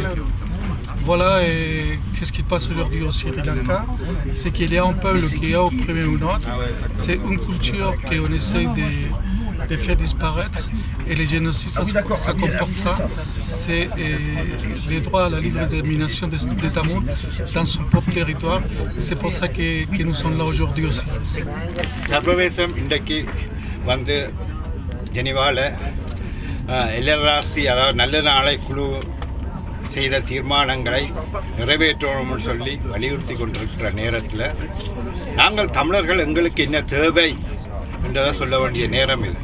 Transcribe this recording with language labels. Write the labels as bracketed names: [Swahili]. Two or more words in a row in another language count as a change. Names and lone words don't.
[French] Voilà, et qu'est-ce qui se passe aujourd'hui au Sri Lanka, c'est qu'il y a un peuple qui est opprimé ou non. C'est une culture qu'on essaie de faire disparaître et les génocides, ça comporte ça. C'est les droits à la libre détermination des Tamouls dans son propre territoire. C'est pour ça que nous sommes là aujourd'hui aussi. [Tamil] சர்வதேசம் இன்றைக்கு வந்து ஜெனீவாவில் எல்ஆர்சி அதாவது நல்ல நாளை குழு செய்த தீர்மானங்களை நிறைவேற்றணும்னு சொல்லி வலியுறுத்தி கொண்டிருக்கிற நேரத்தில் நாங்கள் தமிழர்கள் எங்களுக்கு என்ன தேவை என்றதை சொல்ல வேண்டிய நேரம் இது.